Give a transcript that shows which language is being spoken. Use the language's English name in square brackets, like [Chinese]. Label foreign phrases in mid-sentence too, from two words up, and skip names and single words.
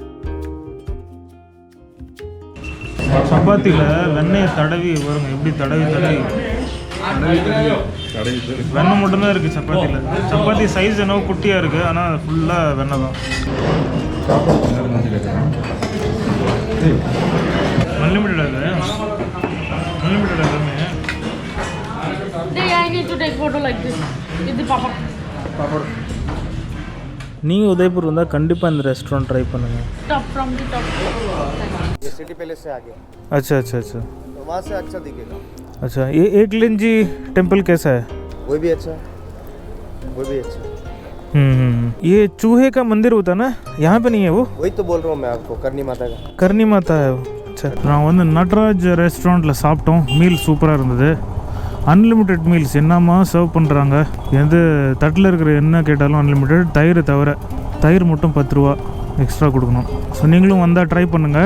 [Tamil] சப்பாத்தியில் வெண்ணெயை தடவி வருங்க, எப்படி தடவி வெண்ணெய் மட்டும்தான் இருக்குது சப்பாத்தியில். சப்பாத்தி சைஸ் என்னவோ குட்டியாக இருக்குது, ஆனால் ஃபுல்லாக வெண்ணெய் தான். அன்லிமிட்டட் அது, அன்லிமிட்டட் எல்லாமே. [English] I need to take photo like this with the papad. [Tamil] நீங்கள் உதய்பூர் வந்தால் கண்டிப்பாக இந்த [English] restaurant try [Tamil] பண்ணுங்கள். [English] top from the top [Hindi] ये सिटी पैलेस से आगे अच्छा अच्छा अच्छा तो वहाँ से अच्छा दिखेगा. अच्छा. ये एकलिंजी टेम्पल कैसा है? वो भी अच्छा, वो भी अच्छा. ये चूहे का मंदिर होता है ना, यहाँ पे नहीं है वो? वही तो बोल रहा हूँ मैं आपको, करनी माता का. [Tamil] கர்ணி மாதா. சரி, நான் வந்து நட்ராஜ் ரெஸ்டாரண்ட்டில் சாப்பிட்டோம். மீல் சூப்பராக இருந்தது. [English] unlimited meals [Tamil] என்னம்மா சர்வ் பண்ணுறாங்க. எந்த தட்டில் இருக்கிற என்ன கேட்டாலும் அன்லிமிட்டெட், தயிர் தவிர. தயிர் மட்டும் 10 ரூபா எக்ஸ்ட்ரா கொடுக்கணும். ஸோ நீங்களும் வந்தால் ட்ரை பண்ணுங்கள்.